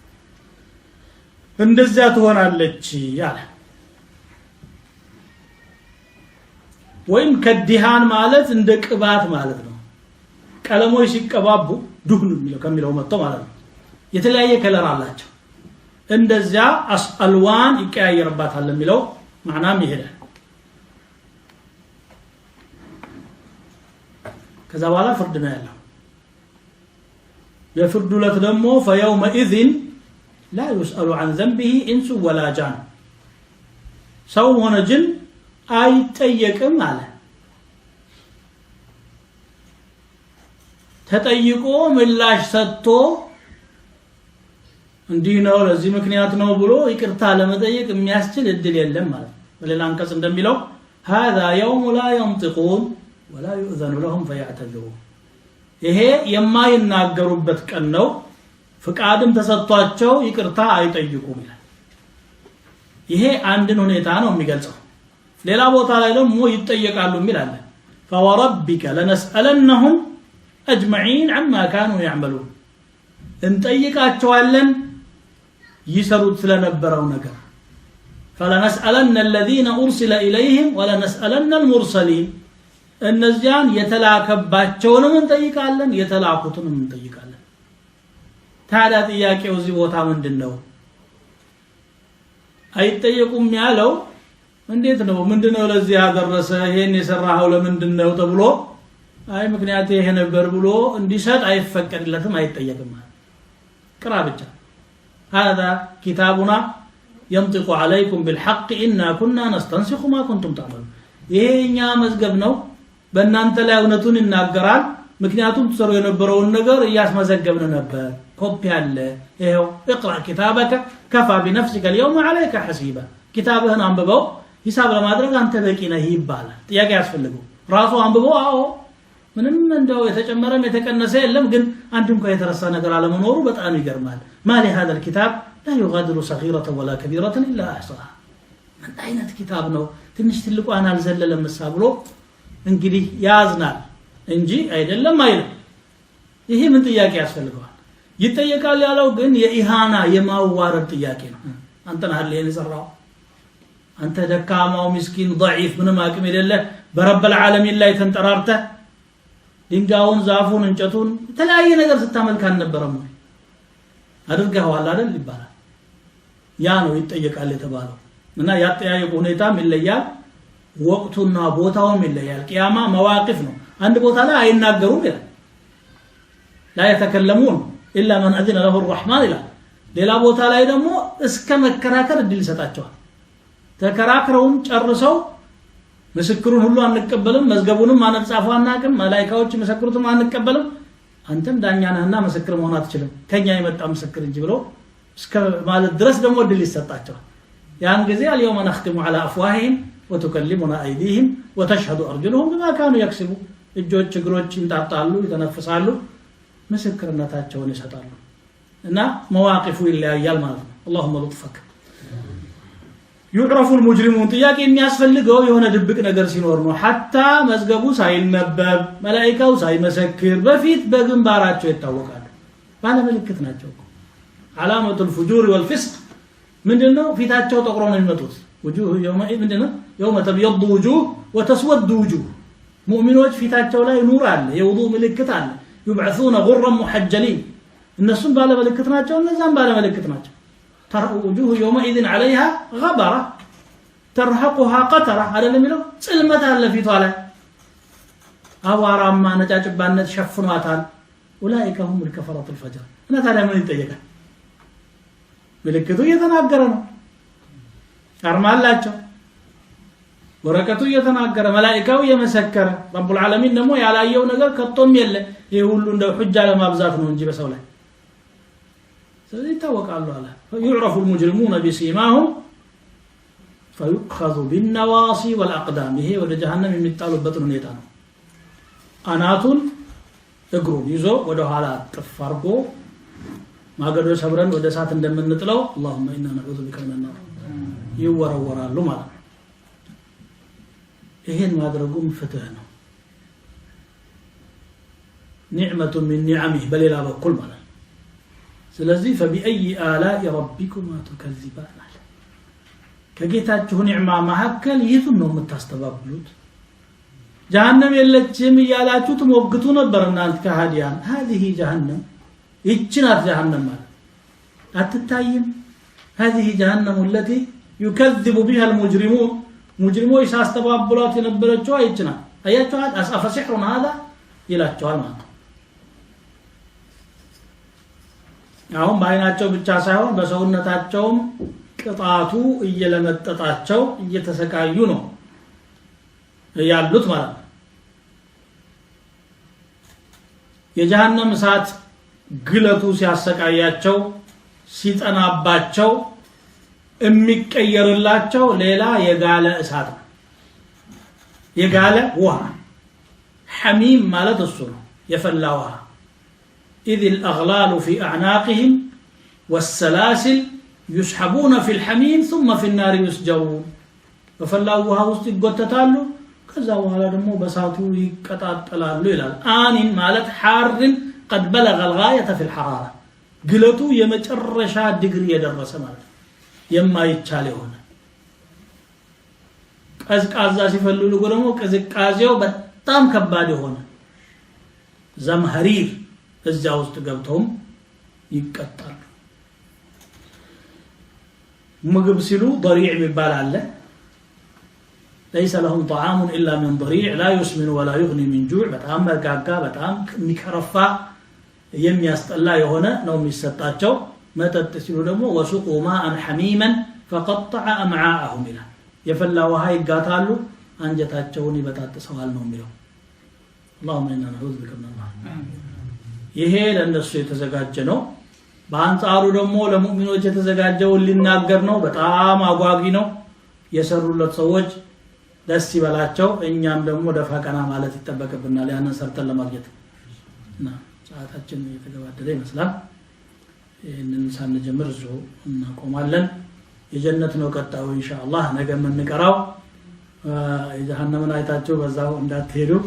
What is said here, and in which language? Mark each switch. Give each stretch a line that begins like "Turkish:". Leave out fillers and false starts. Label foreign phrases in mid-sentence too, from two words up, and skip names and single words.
Amharic: እንደዛ ትሆናለች ያለ ወይም ከዲሃን ማለት እንደ ቅባት ማለት ነው ቀለሞች ሲቀባቡ ዱህን ከሚለው መጥቶ ማለት ነው የተለያየ ከለር አላቸው እንደዛ አልዋን ይቀያየርባታል የሚለው ማዕናም ይሄዳል ከዛ በኋላ ፍርድ ነው ያለው የፍርዱ ለት ደግሞ
Arabic: فيومئذ لا يسأل عن ذنبه انس ولا جان
Amharic: ሰው ሆነ ጅን አይጠየቅም አለ ተጠይቆ ምላሽ ሰጥቶ እንዲህ ነው ለዚህ ምክንያት ነው ብሎ ይቅርታ ለመጠየቅ የሚያስችል እድል የለም ማለት በሌላ አንቀጽ እንደሚለው
Arabic: هذا يوم لا ينطقون ولا يؤذن لهم فيعتذرون
Amharic: ይሄ የማይናገሩበት ቀን ነው ፍቃድም ተሰጥቷቸው ይቅርታ አይጠይቁም ይላል ይሄ አንድን ሁኔታ ነው የሚገልጸው ሌላ ቦታ ላይ ደግሞ ይጠየቃሉ ይላል
Arabic: فوربك لنسألنهم أجمعين عما كانوا يعملون
Amharic: እንጠይቃቸዋለን ይሰሩት ስለነበረው ነገር
Arabic: فلنسألن الذين أرسل إليهم ولنسألن المرسلين
Amharic: እነዚያን የተላከባቸውንም እንጠይቃለን የተላኩትንም እንጠይቃለን ታዲያ ጥያቄው እዚህ ቦታ ምንድነው አይጠየቁም ያለው እንዴት ነው ምንድነው ለዚህ ያደረሰ ይሄን የሰራው ለምንድነው ተብሎ አይ ምክንያት ይሄ ነበር ብሎ እንዲሰጥ አይፈቀድለትም አይጠየቅም ቅራ ብቻ
Arabic: هذا كتابنا ينطق عليكم بالحق إنا كنا نستنسخ ما كنتم تعملون
Amharic: ይሄኛ መዝገብ ነው በእናንተ ላይ እውነቱን ይናገራል ምክንያቱም ተሰሩ የነበረውን ነገር ያስመዘገብነ ነበር ኮፒ አለ ይሄው
Arabic: اقرأ كتابك كفى بنفسك اليوم عليك حسيبا
Amharic: كتابህን አንብበው ሂሳብ ለማድረግ አንተ በቂ ነህ ይባላል ጥያቄ ያስፈልገው ራሱ አንብበው አዎ ምንም እንደው የተጨመረም የተቀነሰ የለም ግን አንድም እንኳን የተረሳ ነገር አለመኖሩ በጣም ይገርማል ማሊ
Arabic: هذا الكتاب لا يغادر صغيرة ولا كبيرة إلا أحصاها من
Amharic: አይነት ኪታብ ነው ትንሽ ትልቋን አልዘለለም መሳብሎ እንግዲህ ያዝናል እንጂ አይደለም አይደል ይሄ ምን ጥያቄ ያስፈልገዋል ይጠየቃል ያለው ግን የኢሃና የማዋረድ ጥያቄ ነው አንተ ነህ ለኔ ዘራው አንተ ደካማው ምስኪን ضعيف ምንም አቅም የሌለ በረብ العالمين ላይ ተንጠራርተ ድንጋዩን ዛፉን እንጨቱን የተለያየ ነገር ስታመልክ አልነበረም አድርገዋል አይደል ይባላል ያ ነው ይጠየቃል የተባለው እና ያጠያየቁ ሁኔታም ይለያል ወቅቱና ቦታውም ይለያል ቂያማ መዋቂፍ ነው አንድ ቦታ ላይ አይናገሩም ይላል لا
Arabic: يتكلمون الا من اذن له الرحمن
Amharic: ይላል ሌላ ቦታ ላይ ደግሞ እስከ መከራከር እድል ይሰጣቸዋል ተከራክረውም ጨርሰው ምስክሩን ሁሉ አንቀበልም መዝገቡንም አንጻፈው አናቅም መላእክቶች ምስክሩትም አንቀበልም አንተም ዳኛ ነህና ምስክር መሆን አትችልም ከኛ የመጣ ምስክር እንጂ ብለው እስከ ማለት ድረስ ደግሞ እድል ይሰጣቸዋል ያን ጊዜ
Arabic: اليوم نختم على افواههم وتكلمنا ايديهم وتشهد ارجلهم بما كانوا يكسبون
Amharic: እጆች እግሮች ይንጣጣሉ ይተነፍሳሉ ምስክርነታቸውን ይሰጣሉ እና መዋቂፉ ይለያያል ማለት ነው
Arabic: اللهم لطفك يعرف المجرمون
Amharic: ጥያቄ የሚያስፈልገው የሆነ ድብቅ ነገር ሲኖር ነው حتى መዝገቡ ሳይነበብ መላእክቱ ሳይመሰክር በፊት በግንባራቸው ይታወቃሉ ባለ ምልክት ናቸው
Arabic: علامه الفجور والفسق
Amharic: ምንድነው ፊታቸው ጠቁሮ ነው የሚመጡት
Arabic: وجوه يومئذ
Amharic: ምንድነው
Arabic: يوم تبيض وجوه وتسود وجوه
Amharic: ሙእሚኖች ፊታቸው ላይ ኑር አለ የውዱእ ምልክት አለ
Arabic: يبعثون غرا محجلين
Amharic: እነሱም ባለ ምልክት ናቸው እነዛም ባለ ምልክት ናቸው
Arabic: ترى وجوه يومئذ عليها غبرة ترهقها قترة هذا اللي يقولوا
Amharic: ጽልመት አለ ፊቷ ላይ አዋራማ ነጫጭባነት ሸፍኗታል
Arabic: اولئك هم الكفرة الفجر
Amharic: እና ታዲያ ምን ይጠየቃል ምልክቱ እየተናገረ ነው አርማላቸው ወረቀቱ እየተናገረ መላእክቱ እየመሰከረ ረብ العالمين ደግሞ ያላየው ነገር ከቶም የለ ይሄ ሁሉ እንደ ሁጃ ለማብዛት ነው እንጂ በሰው ላይ ስለዚህ ታወቃሉ አለ
Arabic: يعرف المجرمون بسيماهم فيؤخذ بالنواصي والاقدام
Amharic: ይሄ ወደ ጀሃነም የሚጣሉበት ሁኔታ ነው አናቱን እግሩን ይዞ ወደ ኋላ ጥፍ አርጎ ማገዶ ሰብረን ወደ ሳት እንደምንጥለው
Arabic: اللهم انا نعوذ بك من النار
Amharic: ይወረወራሉ ማለት ነው ይሄን ማድረጉም ፍትህ ነው ኒዕመቱ
Arabic: من نعمه
Amharic: በሌላ በኩል ማለት ስለዚህ
Arabic: فبأي آلاء ربكما تكذبان
Amharic: ከጌታችሁ ኒዕማ መሐከል የቱን ነው የምታስተባብሉት ጀሃነም የለችም ይያላችሁ ትሞግቱ ነበር እናንተ ከሃዲያን
Arabic: هذه جهنم
Amharic: ይችናት ጀሃነም ማለት አትታይም
Arabic: هذه جهنم التي يكذب بها المجرمون مجرمون
Amharic: ያስተባብሏት የነበረችው አይችና አያችኋት አሳፈ ሲህሩን هذا ይላቸዋል ማለት አሁን ባይናቸው ብቻ ሳይሆን በሰውነታቸውም ቅጣቱ እየለመጠጣቸው እየተሰቃዩ ነው ያሉት ማለት ነው የጀሃነም እሳት ግለቱ ሲያሰቃያቸው ሲጠናባቸው የሚቀየርላቸው ሌላ የጋለ እሳት ነው የጋለ ውሃ حميم ማለት እሱ ነው የፈላ ውሃ
Arabic: إذ الأغلال في أعناقهم والسلاسل يسحبون في الحميم ثم في النار يسجرون
Amharic: ففلا ውሃ ውስጥ ይጎተታሉ ከዛ በኋላ ደግሞ በሳቱ ይቀጣጠላሉ ይላል آن ማለት
Arabic: حار قد بلغ الغاية في الحرارة
Amharic: ግለቱ የመጨረሻ ዲግሪ የደረሰ ማለት የማይቻል የሆነ ቀዝቃዛ ሲፈልጉ ደግሞ ቅዝቃዜው በጣም ከባድ የሆነ ዘምሐሪር እዛ ውስጥ ገብተውም ይቀጣሉ ምግብ ሲሉ ضريع የሚባል አለ
Arabic: ليس لهم طعام الا من ضريع لا يسمن ولا يغني من جوع
Amharic: በጣም መጋጋ በጣም የሚከረፋ የሚያስጠላ የሆነ ነው የሚሰጣቸው መጠጥ ሲሉ ደግሞ
Arabic: وسقوا ماء حميما فقطع امعاءهم الى
Amharic: የፈላ ውሃ ይጋታሉ አንጀታቸውን ይበጣጥሰዋል ነው የሚለው
Arabic: اللهم انا نعوذ بك من
Amharic: النار ይሄ ለነሱ የተዘጋጀ ነው በአንጻሩ ደግሞ ለሙእሚኖች የተዘጋጀው ሊናገር ነው በጣም አጓጊ ነው የሰሩለት ሰዎች ደስ ይበላቸው እኛም ደግሞ ደፋቀና ማለት ይተበከብናል ያንን ሰርተን ለማግኘት እና ሰዓታችን የተገባደደ ይመስላል ይሄንን ሳንጀምር ዙ እናቆማለን የጀነት ነው ቀጣው ኢንሻአላህ ነገ የምንቀራው የጀሃነምን አይታችሁ በዛው እንዳትሄዱ